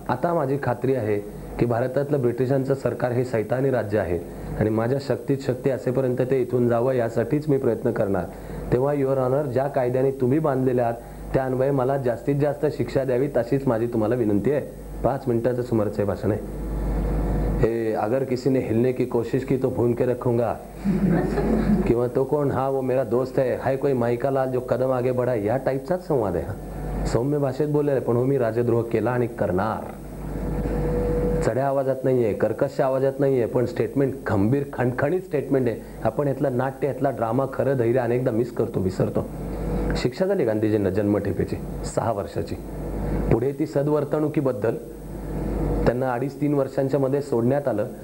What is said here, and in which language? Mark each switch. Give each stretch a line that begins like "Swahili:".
Marathi: आता माझी खात्री आहे की भारतातलं ब्रिटिशांचं सरकार हे सैतानी राज्य आहे आणि माझ्या शक्तीत शक्ती असेपर्यंत ते इथून जावं यासाठीच मी प्रयत्न करणार. तेव्हा युअर ऑनर ज्या कायद्याने तुम्ही बांधलेले आहात त्या अन्वये मला जास्तीत जास्त शिक्षा द्यावी अशीच माझी तुम्हाला विनंती आहे. 5 मिनिटाचं सुमाराचं हे भाषण आहे.
Hindi: अगर किसी ने हिलने की कोशिश की तो भून के रखूंगा,
Marathi: किंवा तो कोण,
Hindi: हा वो मेरा दोस्त है, हाय कोई माईका लाल जो कदम आगे बढ़ा,
Marathi: या टाईपचाच संवाद आहे हा. सौम्य भाषेत बोलले, पण हो मी राजद्रोह केला आणि करणार. चढ्या आवाजात नाहीये, कर्कश आवाजात नाहीये, पण स्टेटमेंट खंबीर खणखणीत स्टेटमेंट आहे. आपण यातलं नाट्य, यातला ड्रामा, खरं धैर्य अनेकदा मिस करतो, विसरतो. शिक्षा झाली गांधीजींना जन्मठेपेची 6 वर्षाची. पुढे ती सद्वर्तणुकीबद्दल त्यांना 2.5-3 वर्षांच्या मध्ये सोडण्यात आलं.